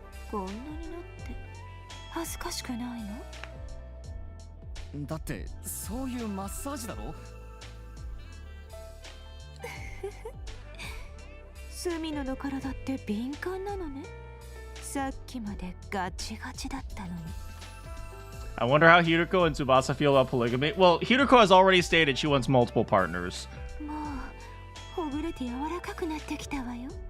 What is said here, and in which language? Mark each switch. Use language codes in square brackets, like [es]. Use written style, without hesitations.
[ja] こんなになって恥ずかしくないの？だってそういうマッサージだろ。スミノの体って敏感なのね。さっきまでガチガチだったのに。 [en] I wonder how Hiroko and Tsubasa feel about polygamy. Well, Hiroko has already stated she wants multiple partners. [ja] もうほぐれて柔らかくなってきたわよ。